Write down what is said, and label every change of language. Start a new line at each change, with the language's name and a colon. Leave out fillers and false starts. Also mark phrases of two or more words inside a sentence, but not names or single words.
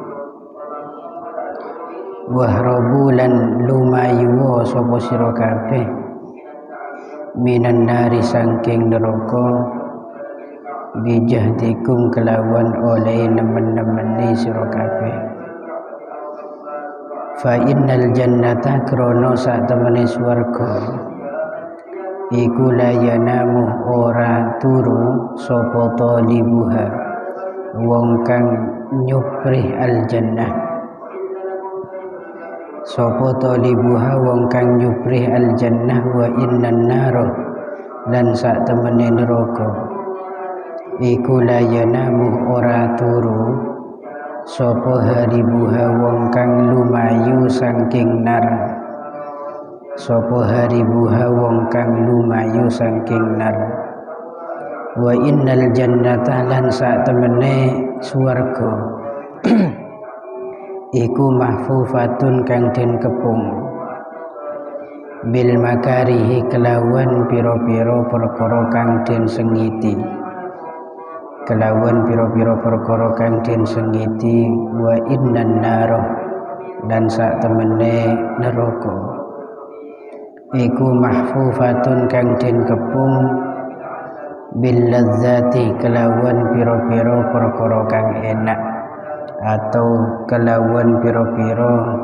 Javanese: wahrabu lan lumayu sapa sira kabeh
Arabic: من النار
Javanese: saking neraka bijahdikum kelawan oleh nemen-nemeni sira kabeh
Arabic: فإن الجنة
Javanese: krono sak temene swarga iku
Arabic: لا ينام
Javanese: ora turu sapa talibuha wong kang nyuprih al jannah sapa talibuha wong kang nyuprih al jannah
Arabic: وإن النار
Javanese: lan sak temene neraka iku
Arabic: لا ينام
Javanese: ora turu sapa haribuha wong kang lumayu saking nar sapa haribuha wong kang lumayu saking nar
Arabic: وإن الجنة
Javanese: lan sak temene swarga iku mahfufatun kang den kepung
Arabic: بالمكاره
Javanese: kelawan pira-pira perkara kang den sengiti kelawan pira-pira perkara kang den sengiti
Arabic: وإن النار
Javanese: lan sak temene neraka iku mahfufatun kang den kepung
Arabic: باللذات
Javanese: kelawan pira-pira perkara kang enak atau kelawan pira-pira